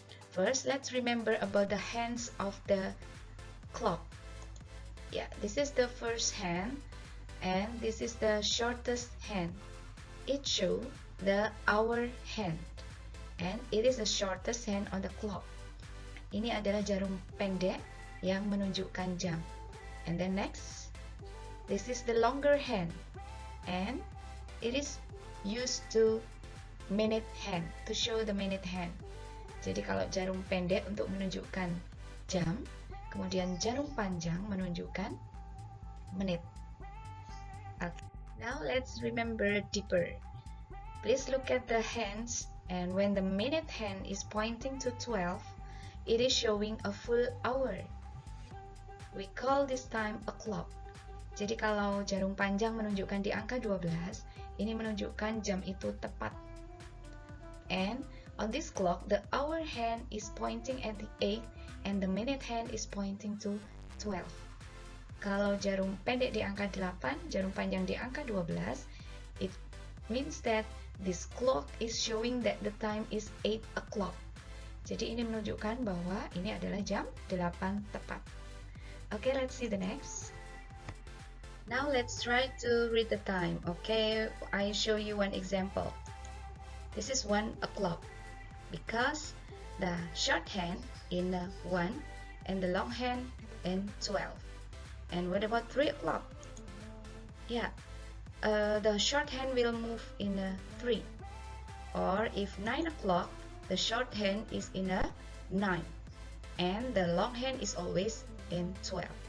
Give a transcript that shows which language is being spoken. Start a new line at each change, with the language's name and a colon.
English: First, let's remember about the hands of the clock. Yeah, this is the first hand, and this is the shortest hand. It shows the hour hand, and it is the shortest hand on the clock.
Indonesian: Ini adalah jarum pendek yang menunjukkan jam.
English: And then next, this is the longer hand, and it is used to minute hand, to show the minute hand.
Indonesian: Jadi kalau jarum pendek untuk menunjukkan jam, kemudian jarum panjang menunjukkan menit. Okay.
English: Now let's remember deeper. Please look at the hands. And when the minute hand is pointing to 12, it is showing a full hour. We call this time a clock.
Indonesian: Jadi kalau jarum panjang menunjukkan di angka 12, ini menunjukkan jam itu tepat.
English: And on this clock, the hour hand is pointing at the 8 and the minute hand is pointing to 12.
Indonesian: Kalau jarum pendek di angka 8, jarum panjang di angka 12,
English: it means that this clock is showing that the time is 8 o'clock.
Indonesian: Jadi ini menunjukkan bahwa ini adalah jam 8 tepat.
English: Okay, let's see the next. Now let's try to read the time. Okay, I show you one example. This is 1 o'clock because the short hand in 1 and the long hand in 12. And what about 3 o'clock? Yeah. The short hand will move in a 3, or if 9 o'clock, the short hand is in a 9, and the long hand is always in 12.